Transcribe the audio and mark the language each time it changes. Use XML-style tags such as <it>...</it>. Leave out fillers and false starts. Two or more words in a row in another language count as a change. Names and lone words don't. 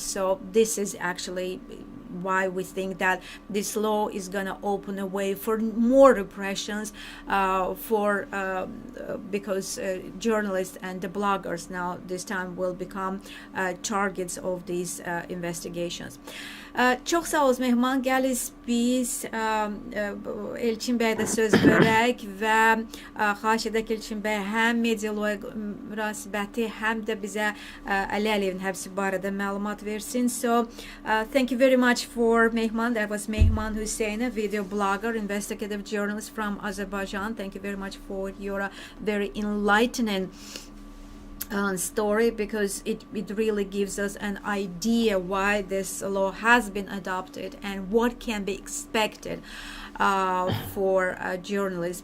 <en>So this is actually why we think that this law is going to open a way for more repressions because journalists and the bloggers now this time will become targets of these investigations.</en> <az>Çox sağ olun Mehman. Gəliz biz Elçin bəyə də söz verək və xahiş edək Elçin bəy həm medialoya münasibəti, həm də bizə Ali Aliyevin həbsi barədə məlumat versin.</az> <en>So thank you very much for Mehman. That was Mehman Hussein, a video blogger, investigative journalist from Azerbaijan. Thank you very much for your very enlightening story, because it really gives us an idea why this law has been adopted and what can be expected for journalists.</en>